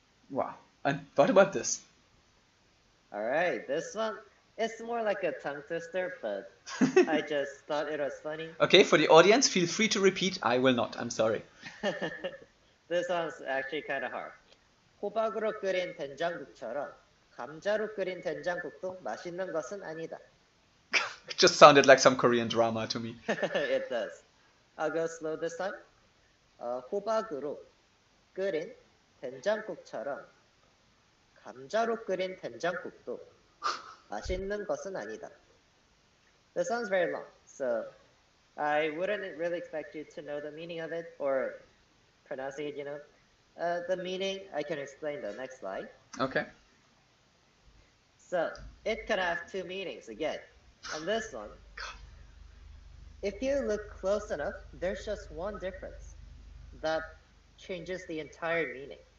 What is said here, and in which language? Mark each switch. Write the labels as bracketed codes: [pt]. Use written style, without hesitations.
[en] Wow. And what about this? All right, this one, it's more like a tongue twister, but I just thought it was funny. Okay, for the audience, feel free to repeat. I will not. I'm sorry. This one's actually kind of hard. [ko] 호박으로 끓인 된장국처럼 감자로 끓인 된장국도 맛있는 것은 아니다. [en] It just sounded like some Korean drama to me. It does. I'll go slow this time. [ko] 호박으로 끓인 된장국처럼 감자로 끓인 된장국도 맛있는 것은 아니다. [en] This sounds very long, so I wouldn't really expect you to know the meaning of it or pronouncing it, The meaning, I can explain the next slide. Okay. So it can have two meanings again. On this one, if you look close enough, there's just one difference that changes the entire meaning.